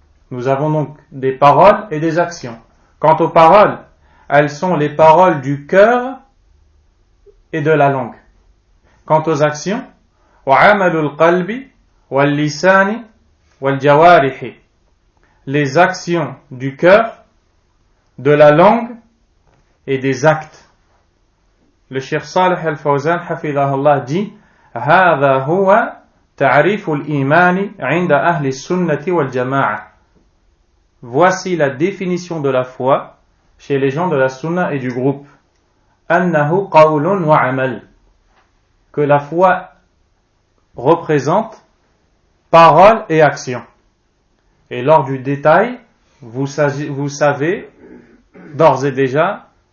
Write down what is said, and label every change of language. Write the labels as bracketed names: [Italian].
[French] Nous avons donc des paroles et des actions. Quant aux paroles, elles sont les paroles du cœur et de la langue. Quant aux actions, [Arabic] wa'amalul qalbi wal lisani wal jawarihi. [French] Les actions du cœur, de la langue et des actes. Le Cheikh Salih al-Fawzan hafidahullah dit [Arabic] هذا هو تعريف الإيمان عند أهل السنة والجماعة. [French] Voici la définition de la foi chez les gens de la sunna et du groupe. [Arabic] أنه قول وعمل. [French] Que la foi représente parole et action. Et lors du détail, vous savez d'ores et déjà